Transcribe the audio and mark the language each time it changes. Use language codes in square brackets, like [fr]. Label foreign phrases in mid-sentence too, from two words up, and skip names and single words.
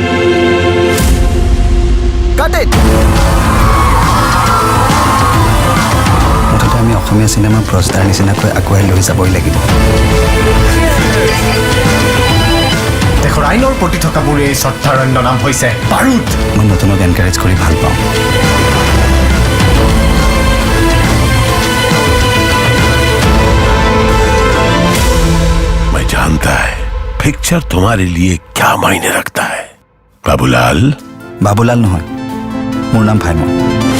[as] মুঠতে আমি অসমীয়া চিনেমা প্ৰস্তাৰ নিচিনাকৈ আগুৱাই লৈ যাবই লাগিব দেশৰ আইনৰ প্ৰতি থকাবোৰে এই শ্ৰদ্ধাৰ অন্য নাম হৈছে বাৰুদ মই নতুনক এনকাৰেজ কৰি ভাল পাওঁ [hi] मैं जानता है पिक्चर तुम्हारे लिए क्या मायने रखता है बाबूलाल [as] বাবুলাল নহয় মোৰ নাম ভাইমন